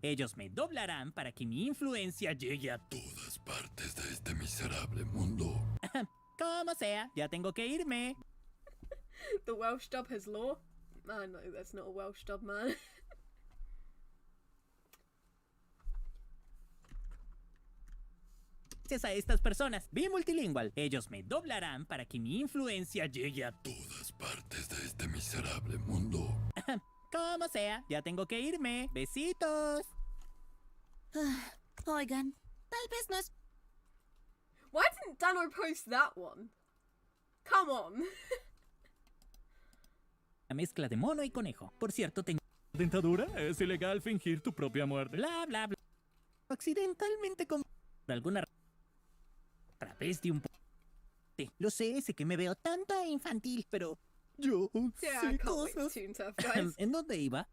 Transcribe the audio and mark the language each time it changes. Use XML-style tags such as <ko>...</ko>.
<es>Ellos me doblarán para que mi influencia llegue a todas partes de este miserable mundo. Como sea, ya tengo que irme.</es> <en>The Welsh dub has law. No, that's not a Welsh dub, man.</en> <es>Gracias a estas personas, vi Multilingual. Ellos me doblarán para que mi influencia llegue a todas partes de este miserable mundo. Como sea, ya tengo que irme. Besitos. Oigan, tal vez no es...</es> <en>Why didn't Dano post that one? Come on.</en> <es>La mezcla de mono y conejo. Por cierto, tengo... ¿Dentadura? Es ilegal fingir tu propia muerte. Bla, bla, bla. Accidentalmente con... Por alguna razón... A través de un... Lo sé que me veo tanto infantil, pero... Yo sé cosas. ¿En dónde iba?</es>